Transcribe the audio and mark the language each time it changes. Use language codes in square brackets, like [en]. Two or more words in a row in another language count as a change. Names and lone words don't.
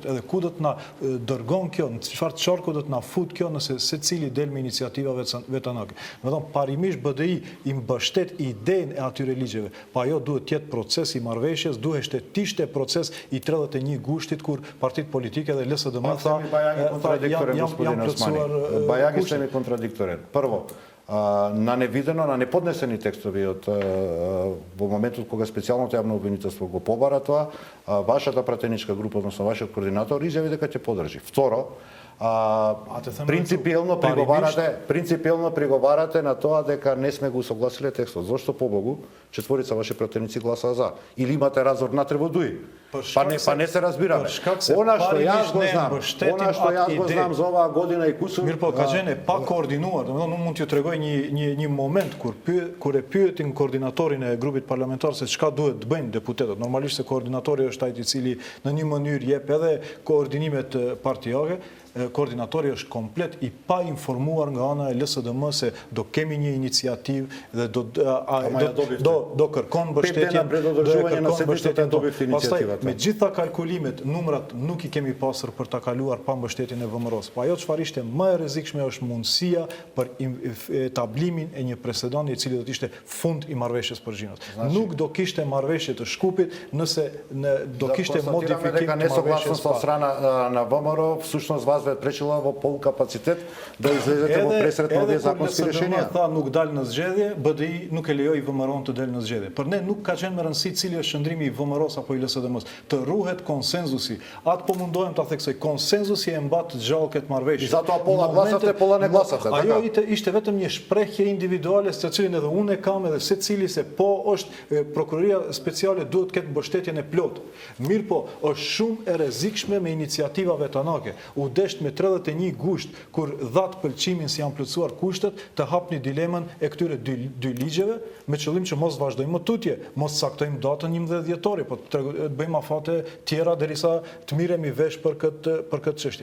[sq] Edhe ku do të na dërgon kjo, në çfarë çarku do të na fut kjo nëse secili del me iniciativa vetanake. Do të thonë parimisht BDI i mbështet idenë e atyre ligjeve, pa ajo duhet të jetë proces i marrëveshjes, duhet të ishte proces i 31 gushtit kur partitë politike dhe LSDM janë plotësuar. [mk] Бајаги се ми контрадикторен. Прво, на невидено, на неподнесени текстови во моментот кога специјалното јавно обвинителство го побара тоа, вашата пратеничка група, односно вашиот координатор, изјави дека ќе подржи. Второ, принципиелно приговарате на тоа дека не сме го согласиле текстот. Зошто побогу четворица ваши пратеници гласаа за? Или имате разор натре во ДУИ? Па не се разбираме. Она што јас го знам за оваа година и кусур. Мирпо, кажене па координуар. [sq] Unë mund t'ju tregoj një moment kur e pyetin koordinatorin e grupit parlamentar se çka duhet të bëjnë deputetët. Normalisht se koordinatori është ai i cili në një mënyrë jep edhe koordinimet partijake. Koordinatori është komplet i pa informuar nga ana e LSDM se do kemi një iniciativë dhe do kërkon mbështetjen. Pastaj me gjitha kalkulimet, numrat nuk i kemi pasur për ta kaluar pa mbështetjen e VMRO-s. Po ajo çfarë ishte më e rrezikshme është mundësia për etablimin e një presedani i cili do të ishte fund i marrëveshjes përgjinës. Nuk do kishte marrëveshje të Shkupit nëse do kishte modifikim të marrëveshjes [mk] со страна на ВМРО, всушност вас ве пречила во полкапацитет да излезете во пресрет на овие законски решенија. [sq] Edhe kur LSDM tha nuk dal në zgjedhje, BDI nuk e lejoi VMRO-n të dalë në zgjedhje. Për ne nuk ka qenë me rëndësi cili është qëndrimi i VMRO-s apo i LSDM-s. Të ruhet konsenzusi. Atë po mundohem ta theksoj. Konsenzusi e mbat gjallë këtë marrëveshje. [mk] И зато пола гласате, пола не гласате. [sq] Ajo ishte vetëm një shprehje individuale se cilin edhe unë e kam edhe secili se po është prokuroria speciale duhet këtë mbështetjen e plotë. Mirë po, është shumë e rrezikshme me iniciativa vetanake. U desht me 31 gusht, kur dhatë pëlqimin si janë plotësuar kushtet, të hapni dilemën e këtyre dy ligjeve, me qëllim që mos vazhdojmë më tutje, mos saktojmë datën 11 dhjetori, po të bëjmë afate tjera derisa të miremi vesh për këtë çështje.